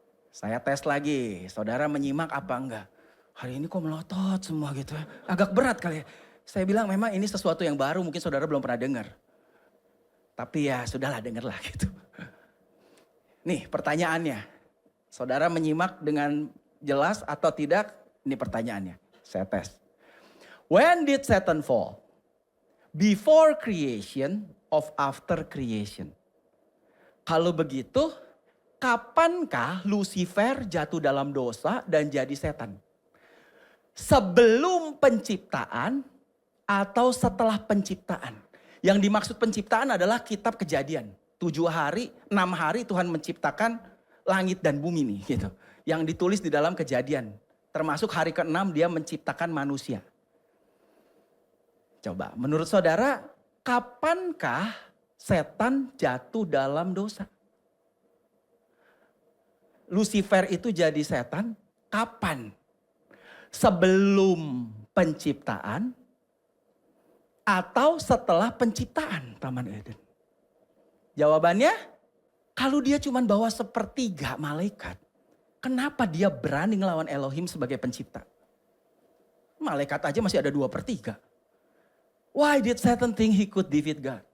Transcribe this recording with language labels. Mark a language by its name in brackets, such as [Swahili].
[Indonesian] Saya tes lagi, saudara menyimak apa enggak? Hari ini kok melotot semua gitu ya. Agak berat kali ya. Saya bilang memang ini sesuatu yang baru, mungkin saudara belum pernah dengar. Tapi ya sudahlah dengarlah gitu. Nih pertanyaannya. Saudara menyimak dengan jelas atau tidak? Ini pertanyaannya. Saya tes. [English] When did Satan fall? Before creation of after creation? [Indonesian] Kalau begitu, kapankah Lucifer jatuh dalam dosa dan jadi setan? Sebelum penciptaan atau setelah penciptaan? Yang dimaksud penciptaan adalah kitab Kejadian. 7 hari, 6 hari Tuhan menciptakan langit dan bumi nih gitu. Yang ditulis di dalam Kejadian. Termasuk hari ke-6 dia menciptakan manusia. Coba menurut saudara, kapankah setan jatuh dalam dosa? Lucifer itu jadi setan kapan? Sebelum penciptaan atau setelah penciptaan Taman Eden? Jawabannya, kalau dia cuma bawa 1/3 malaikat, kenapa dia berani ngelawan Elohim sebagai pencipta? Malaikat aja masih ada 2/3. [English] Why did Satan think he could defeat God?